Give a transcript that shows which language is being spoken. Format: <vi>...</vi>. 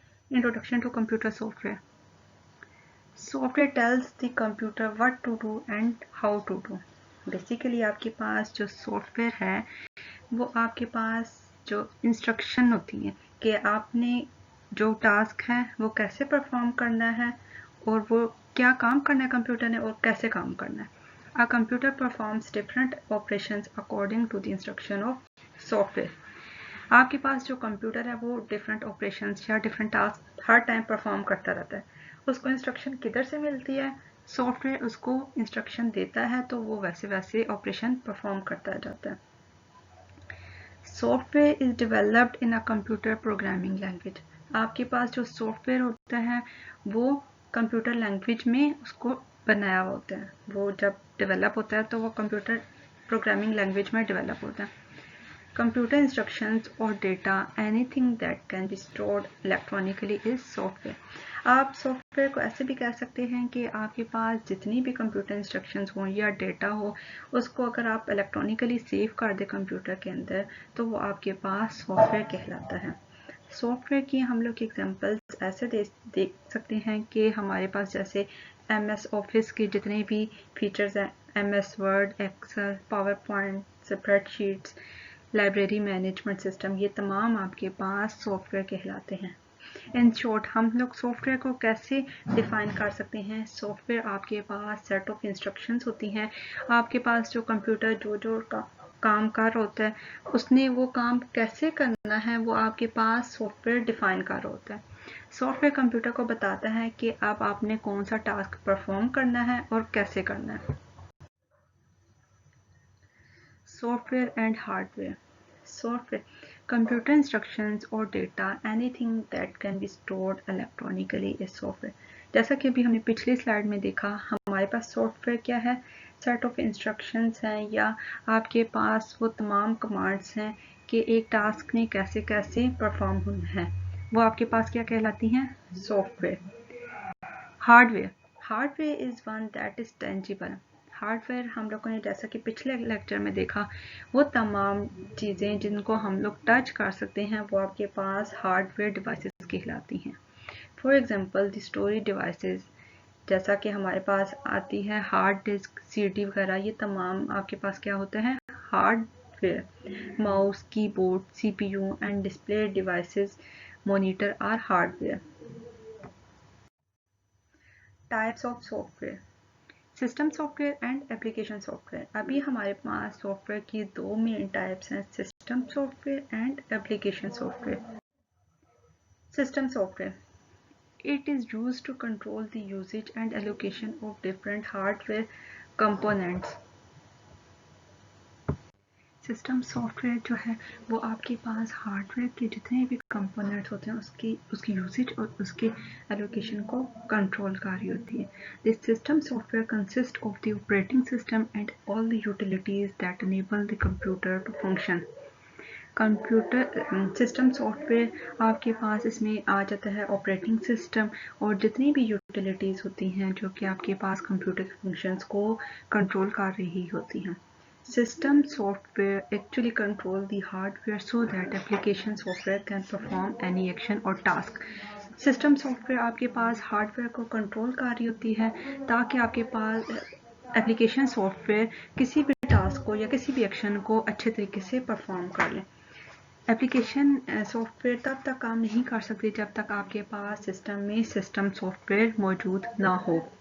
<en>Introduction to computer software. Software tells the computer what to do and how to do.</en> <hi>Basically आपके पास जो software है वो आपके पास जो इंस्ट्रक्शन होती हैं कि आपने जो टास्क है वो कैसे परफॉर्म करना है और वो क्या काम करना है कंप्यूटर ने और कैसे काम करना है।</hi> <en>A computer performs different operations according to the instruction of software.</en> <hi>आपके पास जो कंप्यूटर है वो डिफरेंट ऑपरेशंस या डिफरेंट टास्क हर टाइम परफॉर्म करता रहता है। उसको इंस्ट्रक्शन किधर से मिलती है? सॉफ्टवेयर उसको इंस्ट्रक्शन देता है तो वो वैसे वैसे ऑपरेशन परफॉर्म करता जाता है।</hi> <en>Software is developed in a computer programming language.</en> <hi>आपके पास जो सॉफ्टवेयर होता है वो कंप्यूटर लैंग्वेज में उसको बनाया हुआ होता है। वो जब डेवलप होता है तो वो कंप्यूटर प्रोग्रामिंग लैंग्वेज में डेवलप होता है।</hi> <en>Computer instructions or data, anything that can be stored electronically is software.</en> <hi>आप सॉफ्टवेयर को ऐसे भी कह सकते हैं कि आपके पास जितनी भी कंप्यूटर इंस्ट्रक्शंस हो या डेटा हो उसको अगर आप इलेक्ट्रॉनिकली सेव कर दें कंप्यूटर के अंदर तो वो आपके पास सॉफ्टवेयर कहलाता है। सॉफ्टवेयर की हम लोग एग्जांपल्स ऐसे देख सकते हैं कि हमारे पास जैसे MS ऑफिस के जितने भी फीचर्स हैं, MS word, Excel, power point, spreadsheets, library management system, ये तमाम आपके पास सॉफ्टवेयर कहलाते हैं। इन शॉर्ट हम लोग सॉफ्टवेयर को कैसे डिफाइन कर सकते हैं? सॉफ्टवेयर आपके पास सेट ऑफ इंस्ट्रक्शंस होती हैं। आपके पास जो कंप्यूटर जो काम कर रहा होता है उसने वो काम कैसे करना है वो आपके पास सॉफ्टवेयर डिफाइन कर रहा होता है। सॉफ्टवेयर कंप्यूटर को बताता है कि अब आपने कौन सा टास्क परफॉर्म करना है और कैसे करना है।</hi> <en>Software and hardware. Software, computer instructions or data, anything that can be stored electronically is software.</en> <hi>जैसा कि अभी हमने पिछली स्लाइड में देखा, हमारे पास सॉफ्टवेयर क्या है? सेट ऑफ इंस्ट्रक्शंस हैं या आपके पास वो तमाम कमांड्स हैं कि एक टास्क ने कैसे कैसे परफॉर्म होना है, वो आपके पास क्या कहलाती हैं? Software.</hi> <en>Hardware, hardware is one that is tangible.</en> <hi>Hardware हम लोगों ने जैसा कि पिछले लेक्चर में देखा वो तमाम चीज़ें जिनको हम लोग टच कर सकते हैं वो आपके पास हार्डवेयर डिवाइसेस कहलाती हैं।</hi> <en>for example the storage devices,</en> <hi>जैसा कि हमारे पास आती है हार्ड डिस्क, CD वगैरह, ये तमाम आपके पास क्या होते हैं?</hi> <en>Hardware. Mouse, keyboard, CPU and display devices, monitor are hardware. Types of software, system software and application software.</en> <hi>अभी हमारे पास सॉफ्टवेयर की दो मेन टाइप्स हैं, system software and application software.</hi> <en>System software, it is used to control the usage and allocation of different hardware components.</en> <hi>System software जो है वो आपके पास hardware के जितने भी कंपोनेंट्स होते हैं उसकी यूसेज और उसके एलोकेशन को कंट्रोल कर रही होती है।</hi> <en>This system software consist of the operating system and all the utilities that enable the computer to function.</en> <hi>Computer system software आपके पास इसमें आ जाता है ऑपरेटिंग सिस्टम और जितनी भी यूटिलिटीज़ होती हैं जो कि आपके पास कंप्यूटर के फंक्शंस को कंट्रोल कर रही होती हैं।</hi> <en>System software actually control the hardware so that application software can perform any action or task.</en> <hi>System software आपके पास हार्डवेयर को कंट्रोल कर रही होती है ताकि आपके पास एप्लीकेशन सॉफ्टवेयर किसी भी टास्क को या किसी भी एक्शन को अच्छे तरीके से परफॉर्म कर लें। एप्लीकेशन सॉफ्टवेयर तब तक काम नहीं कर सकती जब तक आपके पास सिस्टम में सिस्टम सॉफ्टवेयर मौजूद ना हो।</hi>